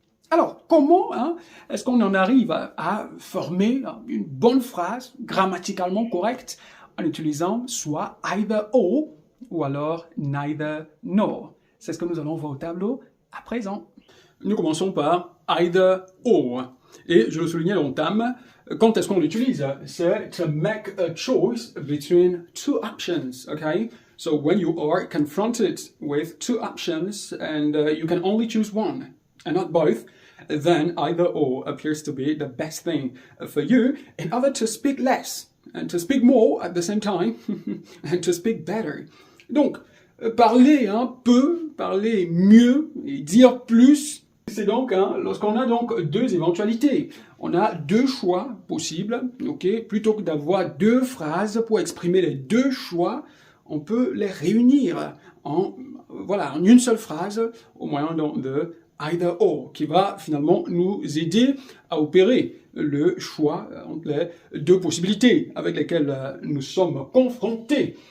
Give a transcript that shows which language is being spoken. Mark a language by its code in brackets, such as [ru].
[fr] Alors, comment est-ce qu'on en arrive à former une bonne phrase grammaticalement correcte en utilisant soit either or ou alors neither nor? C'est ce que nous allons voir au tableau à présent. Nous commençons par either or. Et je le soulignais à l'entame, quand est-ce qu'on l'utilise? [en] C'est to make a choice between two options, okay? So when you are confronted with two options and you can only choose one and not both, then either or appears to be the best thing for you in order to speak less and to speak more at the same time and to speak better. [fr] Donc, parler peu, parler mieux et dire plus, c'est donc lorsqu'on a donc deux éventualités. On a deux choix possibles, ok? Plutôt que d'avoir deux phrases pour exprimer les deux choix, on peut les réunir en une seule phrase au moyen de either or, qui va finalement nous aider à opérer le choix entre les deux possibilités avec lesquelles nous sommes confrontés.